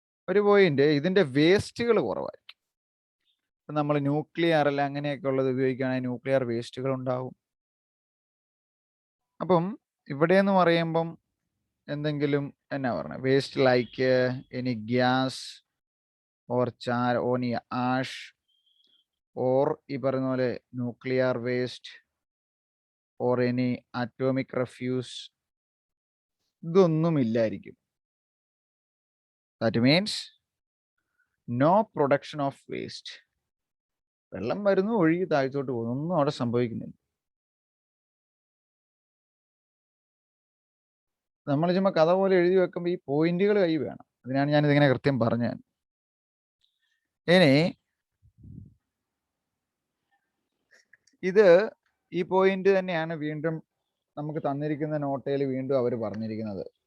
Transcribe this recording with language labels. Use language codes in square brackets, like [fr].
[ml] ഒരു പോയിന്റ്, ഇതിന്റെ വേസ്റ്റുകൾ കുറവായിരിക്കും. ഇപ്പം നമ്മൾ ന്യൂക്ലിയർ അല്ല അങ്ങനെയൊക്കെ ഉള്ളത് ഉപയോഗിക്കുകയാണെങ്കിൽ ന്യൂക്ലിയർ വേസ്റ്റുകൾ ഉണ്ടാവും. അപ്പം ഇവിടെ എന്ന് പറയുമ്പം എന്തെങ്കിലും എന്നാ പറഞ്ഞ waste [en] like any gas or char only ash or [ml] ഈ പറയുന്ന പോലെ nuclear waste [en] or any atomic refuse, [ml] ഇതൊന്നുമില്ലായിരിക്കും. [en] That means no production of waste. [ml] വെള്ളം വരുന്നു, ഒഴുകി താഴ്ത്തോട്ട് പോകുന്നു, ഒന്നും അവിടെ സംഭവിക്കുന്നില്ല. നമ്മൾ ചുമ്മാ കഥ പോലെ എഴുതി വെക്കുമ്പോൾ ഈ പോയിന്റുകൾ കൈ വേണം. അതിനാണ് ഞാൻ ഇതിങ്ങനെ കൃത്യം പറഞ്ഞത്. ഇനി ഇത് ഈ പോയിന്റ് തന്നെയാണ് വീണ്ടും നമുക്ക് തന്നിരിക്കുന്ന നോട്ടയിൽ വീണ്ടും അവർ പറഞ്ഞിരിക്കുന്നത്.